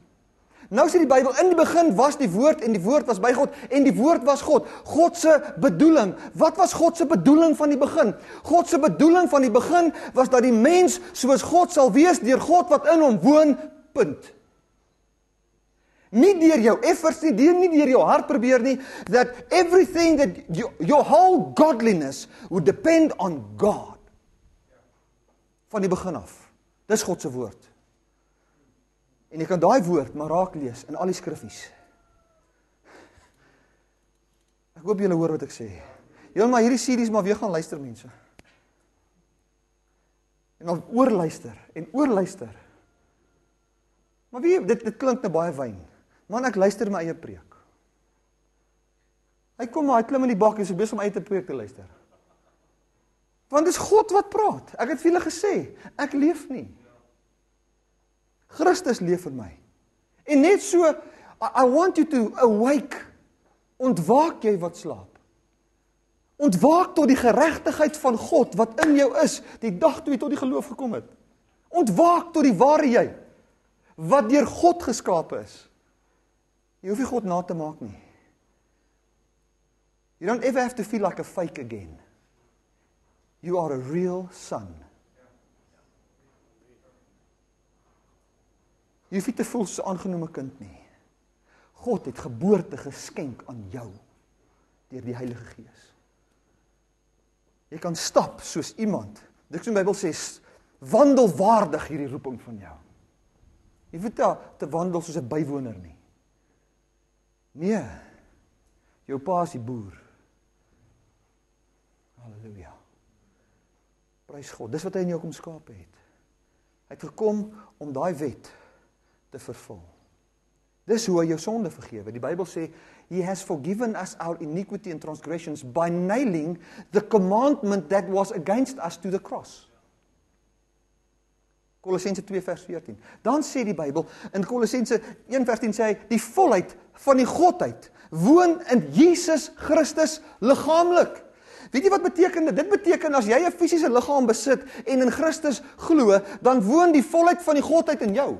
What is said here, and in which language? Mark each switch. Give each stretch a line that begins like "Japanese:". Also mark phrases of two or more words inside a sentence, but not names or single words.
Afrikaans: Nou sê die Bybel, in die begin was die woord en die woord was by God en die woord was God. God se bedoeling. Wat was God se bedoeling van die begin? God se bedoeling van die begin was dat die mens soos God sal wees deur God wat in hom woon. Punt. Nie deur jou efforts nie, nie deur jou hart probeer nie,
English: that everything that your whole godliness would depend on God.
Afrikaans: Van die begin af. Dis God se woord. En jy kan daai woord maar raak lees in al die skriffies. Ek hoop julle hoor wat ek sê. Julle maar hierdie series maar weer gaan luister mense. En dan oorluister en oorluister. Maar wie, dit klink nou baie wyn. Man, ek luister my eie preek. Hy kom maar, hy klim in die bak en so besig om eie preek te luister. Want dis God wat praat. Ek het vir julle gesê, ek leef nie. Christus leef in my. En net so,
English: I want you to awake.
Afrikaans: Ontwaak jy wat slaap. Ontwaak tot die geregtigheid van God wat in jou is, die dag toe jy tot die geloof gekom het. Ontwaak tot die ware jy, wat deur God geskape is. Jy hoef nie God na te maak nie.
English: You don't ever have to feel like a fake again. You are a real son.
Afrikaans: Jy hoef nie te voel soos 'n aangenome kind nie. God het geboorte geskenk aan jou deur die Heilige Gees. Jy kan stap soos iemand. Dit so die Bybel sê, wandel waardig hierdie roeping van jou. Jy hoef nie te wandel soos 'n bywoner nie. Nee, jou pa is die boer. Halleluja. Prys God, dis wat hy in jou kom skape het. Hy het gekom om daai wet te vervul. Dis hoe hy jou sonde vergewe. Die Bybel sê,
English: He has forgiven us our iniquity and transgressions by nailing the commandment that was against us to the cross.
Afrikaans: Kolossense 2 vers 14. Dan sê die Bybel, in Kolossense 1 vers 10 sê hy, die volheid van die Godheid woon in Jesus Christus liggaamlik. Weet jy wat beteken dit? Dit beteken as jy 'n fisiese liggaam besit en in Christus glo, dan woon die volheid van die Godheid in jou.